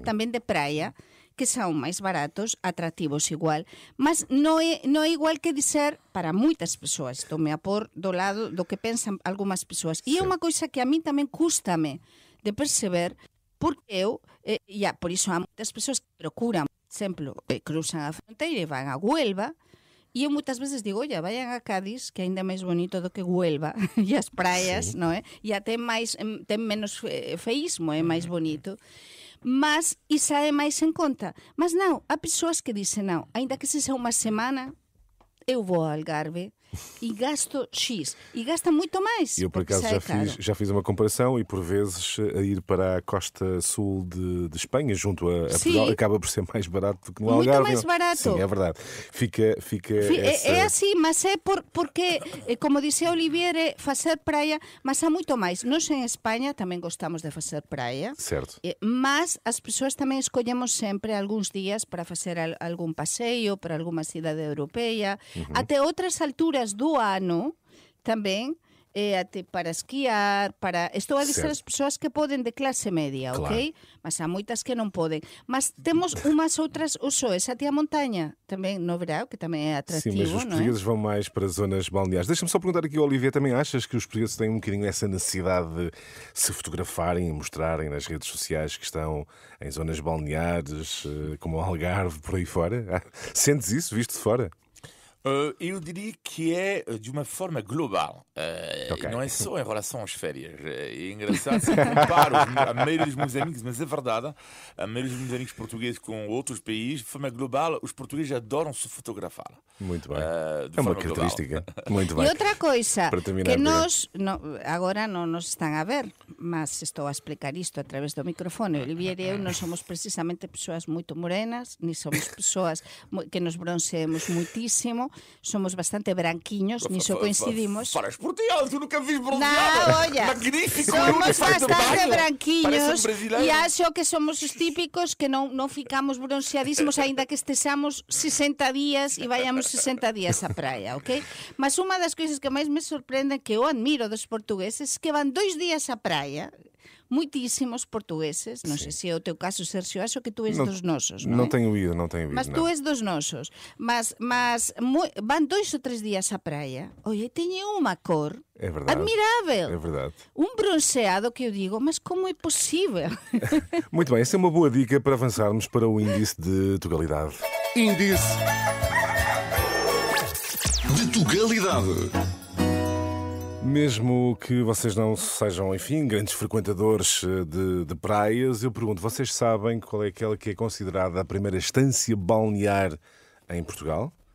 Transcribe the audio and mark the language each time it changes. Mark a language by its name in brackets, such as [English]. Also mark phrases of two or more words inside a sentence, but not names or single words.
[Portuguese] também de praia, que são mais baratos, atrativos igual, mas não é igual que dizer para muitas pessoas. Estou-me a pôr do lado do que pensam algumas pessoas. E é uma coisa que a mim também custa-me de perceber, porque eu, por isso há muitas pessoas que procuram, por exemplo, cruzam a fronteira e vão a Huelva, e eu muitas vezes digo, olha, [Spanish] vayan a [Galician] Cádiz, que ainda é máis bonito do que Huelva, e as praias, non é? E até ten menos feísmo, é máis bonito. Mas isso é máis en conta. Mas non, há persoas que dicen, non, ainda que seja unha semana, eu vou ao Algarve e gasto X. [Portuguese] E gasta muito mais. Eu, por porque acaso, sai caro. já fiz uma comparação e, por vezes, a ir para a costa sul de Espanha, junto a Sim. Portugal, acaba por ser mais barato do que no Muito Algarve. mais barato. Sim, é verdade. Fica essa... [Galician] É assim, mas é porque, como dizia Olivier, é facer praia, mas há muito mais. Nós en España tamén gostamos de facer praia, [Portuguese] Certo. [Galician] mas as persoas tamén escollemos sempre algúns días para facer algún paseo para alguma cidade europeia, até outras alturas do ano tamén, até para esquiar, estou a dizer [Portuguese] Certo. [Galician] as persoas que poden de clase media, [Portuguese] Claro. [Galician] ok? Mas há moitas que non poden. Mas temos umas outras, o soes até a montaña, tamén no verão, que tamén é [Portuguese] Sim, mas [Galician] atractivo, [Portuguese] os [Galician] non é? [Portuguese] portugueses vão mais para zonas balneares. Deixa-me só perguntar aqui, Olivia, também achas que os portugueses têm um bocadinho essa necessidade de se fotografarem e mostrarem nas redes sociais que estão em zonas balneares, como o Algarve, por aí fora? Sentes isso, visto de fora? Eu diria que é de uma forma global. Ok. Não é só em relação às férias. É engraçado se eu comparo a maioria dos meus amigos, mas é verdade, a maioria dos meus amigos portugueses com outros países, de forma global, os portugueses adoram se fotografar. Muito bem. De É uma forma característica. global. Muito bem. [Galician] E outra coisa, [Portuguese] Para terminar, [Galician] que [Portuguese] Vera. [Galician] nós, agora non nos están a ver, mas estou a explicar isto a través do microfone. Olivier e eu non somos precisamente persoas moito morenas, ni somos persoas que nos bronceemos muitísimo, somos bastante branquiños, niso coincidimos. [Portuguese] Falas por ti, tu nunca vis [Galician] Non, [Portuguese] bronzeada. [Galician] olla, [Portuguese] Magnífico. [Galician] somos [Portuguese] faz de [Galician] bastante [Portuguese] banho. [Galician] branquiños [Portuguese] Parece brasileiro. [Galician] e acho que somos os típicos que non ficamos bronceadísimos aínda que estexamos 60 días e vayamos 60 días á praia, ok? Mas unha das coisas que máis me sorprende, que eu admiro dos portugueses, que van 2 días á praia, muitísimos portugueses, non sei se é o teu caso, Sergio, acho que tu és dos nosos, non [Portuguese] Não [Galician] é? [Portuguese] tenho ido, não tenho ido. [Galician] Mas [Portuguese] não. [Galician] tú és dos nosos. Mas van 2 ou 3 días á praia. Oye, teñen unha cor [Portuguese] É verdade. [Galician] admirável. [Portuguese] É verdade. [Galician] Un bronceado que eu digo, mas como é possível? [Portuguese] Muito bem, essa é uma boa dica para avançarmos para o índice de Tugalidade. Índice de Tugalidade. Mesmo que vocês não sejam, enfim, grandes frequentadores de praias, eu pergunto, vocês sabem qual é aquela que é considerada a primeira estância balnear em Portugal?